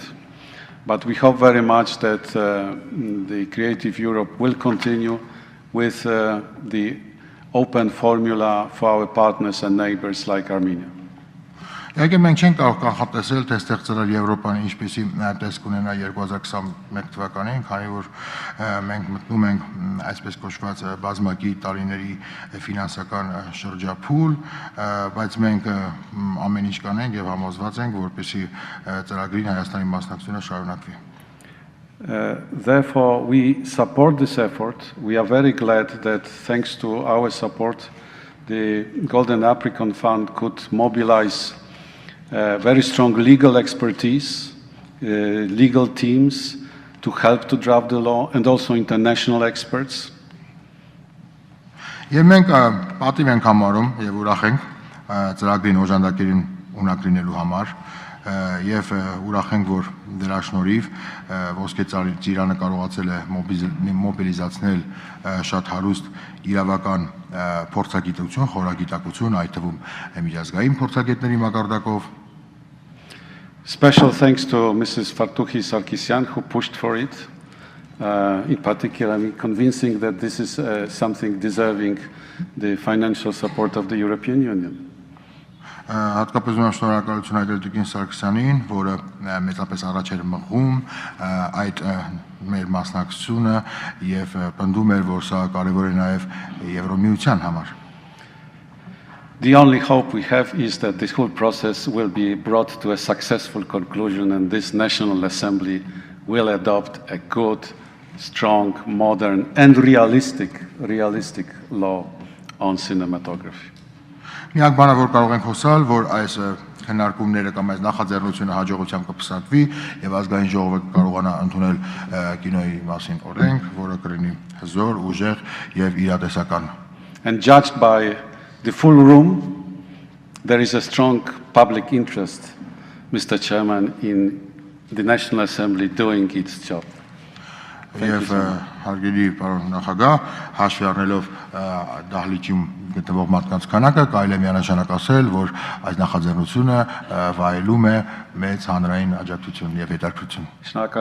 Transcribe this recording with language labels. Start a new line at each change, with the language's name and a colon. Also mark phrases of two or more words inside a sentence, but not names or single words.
English: But we hope very much that the Creative Europe will continue with the open formula for our partners and neighbors like Armenia.
Armenian: Եկե մենք չենք կարող կանխատեսել, թե ստեղծել Եվրոպան ինչպեսի տեսք ունենա 2021 թվականին, քանի որ մենք մտնում ենք այսպես կոչված բազմակի տարիների ֆինանսական շրջափուլ, բայց մենք ամեն ինչ կանենք եւ համոզված ենք, որպեսզի ծրագրին Հայաստանի մասնակցությունը շարունակվի։
English: Therefore, we support this effort. We are very glad that thanks to our support, the Golden Apricot Fund could mobilize very strong legal expertise, legal teams to help to draft the law, and also international experts.
Armenian: Եվ մենք պատիվ ենք համարում եւ ուրախ ենք ծրագրին օժանդակերին ունակրինելու համար եւ ուրախ ենք, որ դրա շնորհիվ ոսկե ծիրանը կարողացել է մոբիլիզացնել շատ հարուստ իրավական փորձագիտություն, խորագիտակություն, այդ թվում միջազգային փորձագետների մակարդակով.
English: Special thanks to Mrs. Fartuhi Sarkisyan, who pushed for it. In particular, convincing that this is something deserving the financial support of the European Union.
Armenian: Հատկապես ունեմ շնորհակալություն հայտնել Տիկին Սարգսյանին, որը մեծապես առաջ էր մղում այդ մեր մասնակցությունը եւ պնդում էր, որ սա կարեւոր է նաեւ Եվրոմիության համար։
English: The only hope we have is that this whole process will be brought to a successful conclusion, and this National Assembly will adopt a good, strong, modern and realistic law on cinematography.
Armenian: Միակ բանը, որ կարող ենք հուսալ, որ այս քննարկումները կամ այս նախաձեռնությունը հաջողությամբ կփսակվի եւ ազգային ժողովը կարողանա ընդունել կինոյի մասին օրենք, որը կլինի հզոր, ուժեղ եւ իրատեսական։
English: And judged by the full room, there is a strong public interest, Mr. Chairman, in the National Assembly doing its job.
Armenian: Եվ հարգելի պարոն նախագահ, հաշվի առնելով դահլիճում գտնվող մարդկանց քանակը, կարելի է միանշանակ ասել, որ այս նախաձեռնությունը վայելում է մեծ հանրային աջակցություն եւ հետաքրքրություն։